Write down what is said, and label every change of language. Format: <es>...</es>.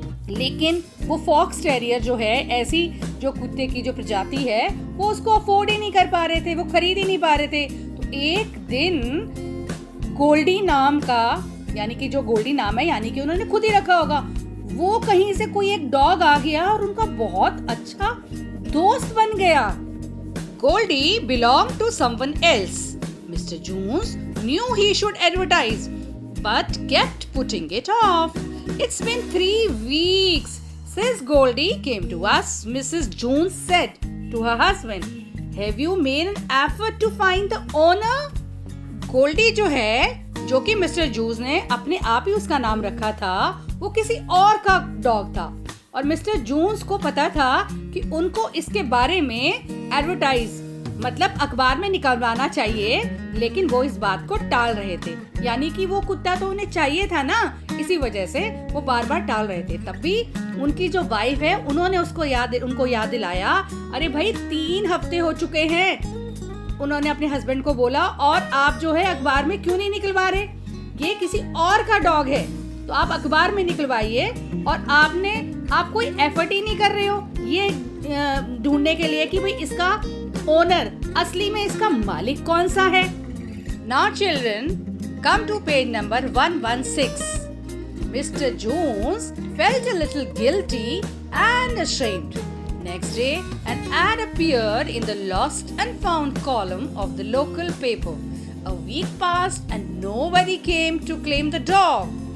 <hi>लेकिन वो fox terrier जो है, ऐसी जो कुत्ते की जो प्रजाति है, वो उसको अफोर्ड ही नहीं कर पा रहे थे, वो खरीद ही नहीं पा रहे थे. तो एक दिन गोल्डी नाम का, यानी कि जो गोल्डी नाम है यानी कि उन्होंने खुद ही रखा होगा, वो कहीं से कोई एक डॉग आ गया और उनका बहुत अच्छा दोस्त बन गया.</hi> <en>Goldie belonged to someone else. Mr. Jones knew he should advertise, but kept putting it off. It's been 3 weeks Sis Goldie came to us, Mrs. Jones said to her husband. Have you made an effort to find the owner?</en> <hi>Goldy जो है, जो कि mister juice ने अपने आप ही उसका नाम रखा था, वो किसी और का डॉग था और मिस्टर जूस को पता था कि उनको इसके बारे में एडवर्टाइज मतलब अखबार में निकलवाना चाहिए, लेकिन वो इस बात को टाल रहे थे। यानी कि वो कुत्ता तो उन्हें चाहिए था ना, इसी वजह से वो बार बार टाल रहे थे। तब भी उनकी जो वाइफ है, उन्होंने उनको याद दिलाया, अरे भाई 3 हफ्ते हो चुके हैं। उन्होंने अपने हस्बैंड को बोला, और आप जो है अखबार में क्यों नहीं निकलवा रहे? ये किसी और का डॉग है, तो आप अखबार में निकलवाइए। और आप कोई एफर्ट ही नहीं कर रहे हो ये ढूंढने के लिए कि भाई इसका ओनर, असली में इसका मालिक कौन सा है।</hi> <en>Now children, come to page number 116. Mr. Jones felt a little guilty and ashamed. Next day, an ad appeared in the lost and found column of the local paper. A week passed and nobody came to claim the dog.</en>